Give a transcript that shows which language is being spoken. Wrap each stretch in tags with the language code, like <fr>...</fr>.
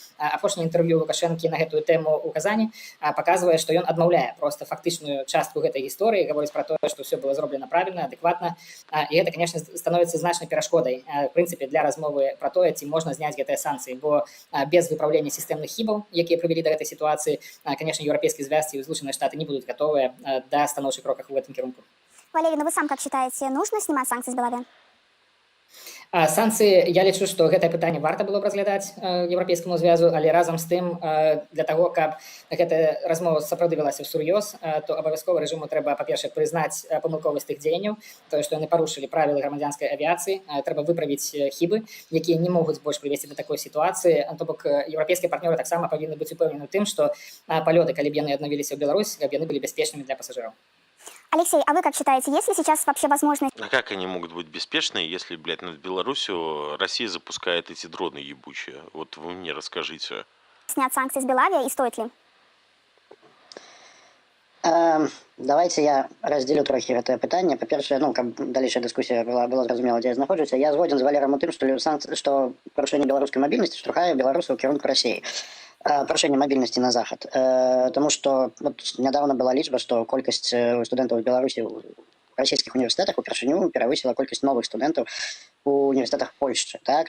<be>Апошняе інтэрв'ю Лукашэнкі на гэтую тэму ў Казані паказвае, што ён адмаўляе проста фактычную частку гэтай гісторыі, гаворыць пра тое, што ўсё было зроблена правільна, адэкватна, і гэта, канешне, становіцца значнай перашкодай, в прынцыпе, для размовы пра тое, ці можна зняць гэтыя санкцыі, бо без выпраўлення сістэмных хібаў, якія прывялі да гэтай сітуацыі, канешне, еўрапейскія звязкі і Злучаныя Штаты не будуць гатовыя да станоўчых кроках у гэтым кірунку.</be> <ru>Валерий, ну вы сам как считаете, нужно снимать санкции с Белави?</ru> <be>Санкцыі, я лічу, што гэтае пытанне варта было б разглядаць еўрапейскаму звязу, але разам з тым, для таго, каб гэтая размова сапраўды вялася ўсур'ёз, то абавязкова рэжыму трэба, па-першае, прызнаць памылковасць тых дзеянняў, тое, што яны парушылі правілы грамадзянскай авіяцыі, трэба выправіць хібы, якія не могуць больш прывесці да такой сітуацыі, то бок еўрапейскія партнёры таксама павінны быць упэўнены ў тым, што палёты, калі б яны аднавіліся ў Беларусь, каб яны былі бяспечнымі для пасажыраў.</be> <ru>Алексей, а вы как считаете, есть ли сейчас вообще возможность... А как они могут быть беспечны, если, блядь, над Беларусью Россия запускает эти дроны ебучие? Вот вы мне расскажите. снять санкции с Белави и стоит ли?</ru> <be>Давайте я раздзелю трохі гэтае пытанне. Па-першае, каб далейшая дыскусія была зразумела, дзе я знаходжуся, я згодзін з Валерам у тым, што парушэнне беларускай мабільнасці штурхае беларусаў у кірунку Расіі. Парушэнне мабільнасці на захад. Таму што нядаўна была лічба, што колькасць студэнтаў з Беларусі ў расійскіх універсітэтах упершыню перавысіла колькасць новых студэнтаў у універсітэтах Польшчы. Так?</be>